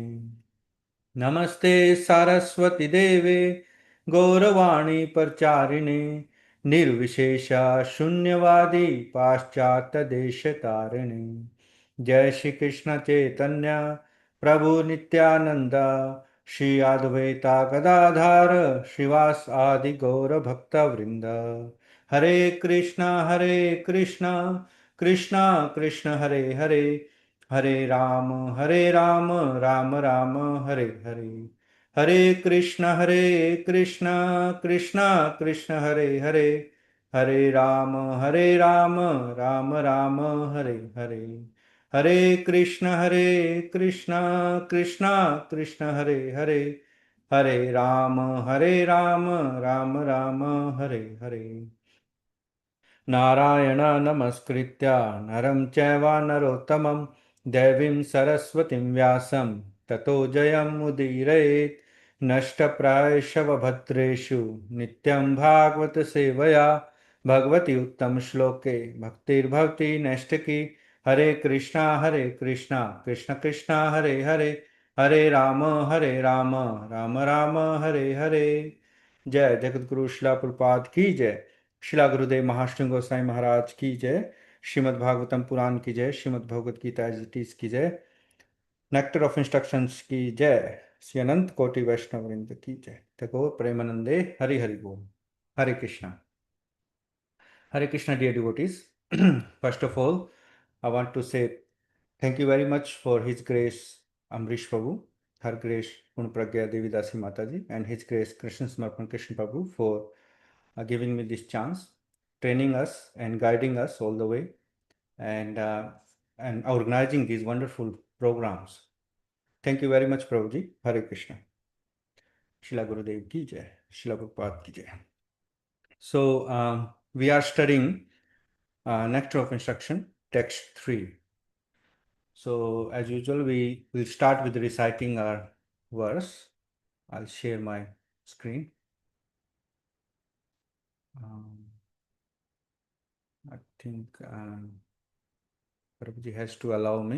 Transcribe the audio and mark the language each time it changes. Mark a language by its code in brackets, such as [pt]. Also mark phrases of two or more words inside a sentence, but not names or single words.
[sa] नमस्ते सारस्वती देवे गौरवाणी प्रचारिणे निर्विशेषा शून्यवादी पाश्चात्य देश तारिणे। जय श्री कृष्ण चैतन्य प्रभु नित्यानंद श्री अद्वैता गदाधर श्रीवास आदि गौर भक्त वृंद। हरे कृष्णा कृष्णा कृष्ण हरे हरे हरे राम राम राम हरे हरे। हरे कृष्ण कृष्णा कृष्ण हरे हरे हरे राम राम राम हरे हरे। हरे कृष्ण कृष्णा कृष्ण हरे हरे हरे राम राम राम हरे हरे। नारायण नमस्कृत्य नरं चैव नरोत्तमं देवीं सरस्वतीं व्यासं ततो जयमुदीरयेत्। नष्टप्रायशवभद्रेषु नित्यं भागवत सेवया भगवती उत्तमश्लोके भक्तिर्भवति नैष्टिकी। हरे कृष्णा कृष्ण कृष्ण हरे हरे हरे राम राम राम हरे हरे। [hi] जय जगतगुरु श्रीला प्रभुपाद की जय। शिला गुरुदेव महाराष्ट्र गोसाई महाराज की जय। श्रीमद् भागवतम पुराण की जय। श्रीमद् भगवत गीता एज इट इज की जय। नेक्टर ऑफ इंस्ट्रक्शंस की जय। श्री अनंत कोटि वैष्णव वृंद की जय। [bn] তকো প্রেমানন্দে হরি হরি বোল। [en] हरे कृष्णा। Hare Krishna, dear devotees. First of all, I want to say thank you very much for His Grace Amrish Prabhu, Her Grace Punpragya Devi Dasi Mataji, and His Grace Krishna Smarpan Krishna Prabhu for giving me this chance, training us and guiding us all the way, and organizing these wonderful programs. Thank you very much, Prabhuji. [hi] Hare Krishna. शिला गुरुदेव की जय. शिला प्रभुपाद की जय. [en] So we are studying Nectar of Instruction, text 3. So as usual, we will start with reciting our verse. I'll share my screen. I think Prabhuji has to allow me.